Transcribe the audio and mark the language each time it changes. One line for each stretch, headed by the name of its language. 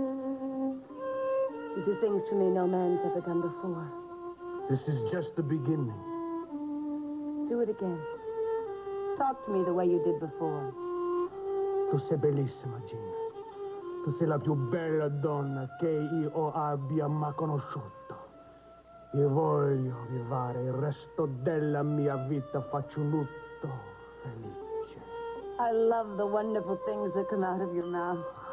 English: You do things for me no man's ever done before. This is just the beginning. Do it again. Talk to me the way you did before.
Italian: Tu sei bellissima, Gina. Tu sei la più bella donna che io abbia mai conosciuto. Io voglio vivere il resto della mia vita faccio lutto felice.
English: I love the wonderful things that come out of your mouth.